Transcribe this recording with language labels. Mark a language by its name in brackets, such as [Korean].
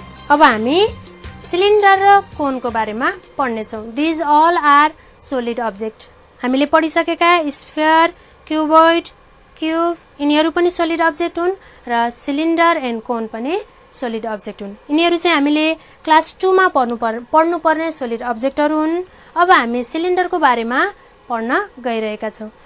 [Nepali] अब हामी सिलिन्डर र कोनको बारेमा पढ्नेछौँ। [English] These all are solid object. [Nepali] हामीले पढिसकेका स्फियर, क्युबोइड, क्युब, यिनीहरू पनि सोलिड अब्जेक्ट हुन् र सिलिन्डर एन्ड कोन पनि सोलिड अब्जेक्ट हुन्। यिनीहरू चाहिँ हामीले क्लास 2 मा पढ्नुपर्ने सोलिड अब्जेक्टहरू हुन्। अब हामी सिलिन्डरको बारेमा पढ्न गइरहेका छौँ।